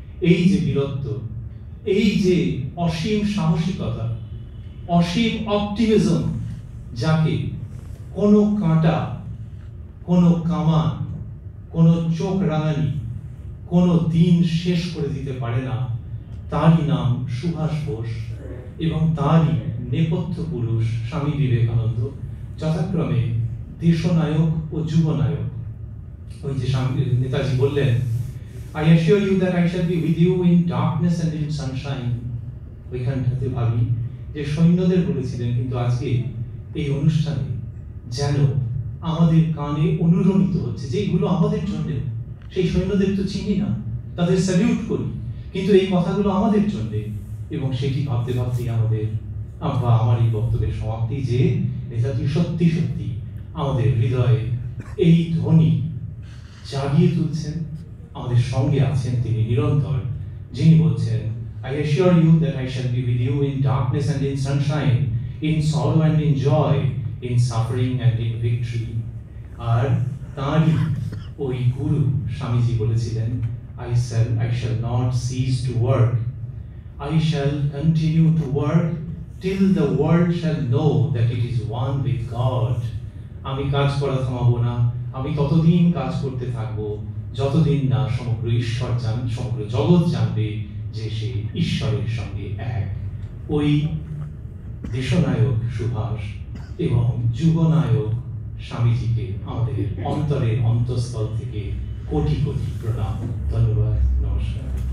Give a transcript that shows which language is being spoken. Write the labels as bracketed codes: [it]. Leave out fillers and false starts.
[bn] এই যে বীরত্ব, এই যে অসীম সাহসিকতা, অসীম অপটিমিজম, যাকে কোনো কাঁটা, কোনো কামান, কোনো চোখ রাঙানি কোনো দিন শেষ করে দিতে পারে না, তারই নাম সুভাষ বোস এবং তারই নেপথ্য পুরুষ স্বামী বিবেকানন্দ, যথাক্রমে দেশনায়ক ও যুবনায়ক। ওই যে নেতাজি বললেন, [en] I assure you that I shall be with you in darkness and in sunshine। [bn] ওইখানটাতে ভাবি যে সৈন্যদের বলেছিলেন, কিন্তু আজকে এই অনুষ্ঠানে যেন আমাদের কানে অনুরণিত হচ্ছে যে এইগুলো আমাদের জন্য। সেই সৈন্যদের তো চিনি না, তাদের স্যালিউট করি, কিন্তু এই কথাগুলো আমাদের জন্য। এবং সেটি ভাবতে ভাবতেই আমার এই বক্তব্যের সমাপ্তি যে নেতাজি সত্যি সত্যি আমাদের হৃদয়ে এই ধ্বনি জাগিয়ে তুলছেন, আমাদের সঙ্গে আছেন তিনি নিরন্তর, যিনি বলছেন, [en] I assure you that I shall be with you in darkness and in sunshine, in sorrow and in joy, in suffering and in victory। [bn] আর তাঁরই ওই গুরু স্বামীজি বলেছিলেন, [en] I shall not cease to work, I shall continue to work till the world shall know that it is one with God। [bn] আমি কাজ করা থামাবো না, আমি ততদিন কাজ করতে থাকবো যতদিন না সমগ্র সমগ্র জগৎ জানবে যে সে ঈশ্বরের সঙ্গে এক। ওই দেশনায়ক সুভাষ এবং যুবনায়ক স্বামীজিকে আমাদের অন্তরের অন্তঃস্থল থেকে কোটি কোটি প্রণাম। ধন্যবাদ, নমস্কার।